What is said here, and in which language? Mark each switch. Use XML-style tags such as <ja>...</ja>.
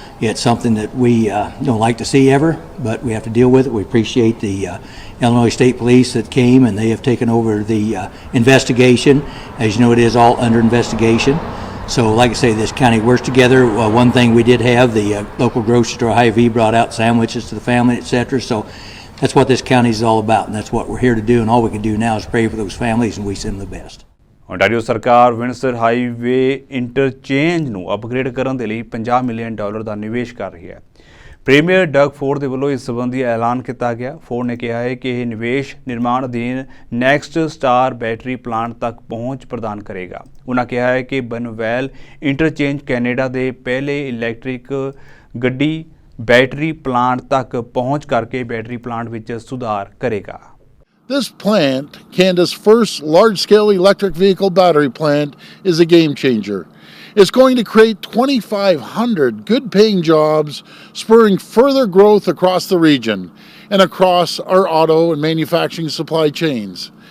<en>It's something that we don't like to see ever, but we have to deal with it. We appreciate the Illinois State Police that came, and they have taken over the investigation. As you know, it is all under investigation. So like I say, this county works together. One thing we did have, the local grocery store Hy-Vee brought out sandwiches to the family, etc. So that's what this county is all about, and that's what we're here to do. And all we can do now is pray for those families, and we send them the best.</en> <pa>ontario ਸਰਕਾਰ Windsor highway interchange ਨੂੰ upgrade ਕਰਨ ਦੇ ਲਈ $50 million ਦਾ ਨਿਵੇਸ਼ ਕਰ ਰਹੀ ਹੈ। Premier Doug Ford ਦੇ ਵੱਲੋਂ ਇਸ ਸੰਬੰਧੀ ਐਲਾਨ ਕੀਤਾ ਗਿਆ। ਫੋਰਡ ਨੇ ਕਿਹਾ ਹੈ ਕਿ ਇਹ ਨਿਵੇਸ਼ ਨਿਰਮਾਣ ਅਧੀਨ ਨੈਕਸਟ ਸਟਾਰ ਬੈਟਰੀ ਪਲਾਂਟ ਤੱਕ ਪਹੁੰਚ ਪ੍ਰਦਾਨ ਕਰੇਗਾ। ਉਨ੍ਹਾਂ ਕਿਹਾ ਹੈ ਕਿ ਬਨਵੈਲ ਇੰਟਰਚੇਂਜ ਕੈਨੇਡਾ ਦੇ ਪਹਿਲੇ ਇਲੈਕਟ੍ਰਿਕ ਗੱਡੀ ਬੈਟਰੀ ਪਲਾਂਟ ਤੱਕ ਪਹੁੰਚ ਕਰਕੇ ਬੈਟਰੀ ਪਲਾਂਟ ਵਿੱਚ ਸੁਧਾਰ ਕਰੇਗਾ।</pa> <en>This plant, Canada's first large-scale electric vehicle battery plant, is a game changer. It's going to create 2,500 good-paying jobs, spurring further growth across the region and across our auto and manufacturing supply chains.</en>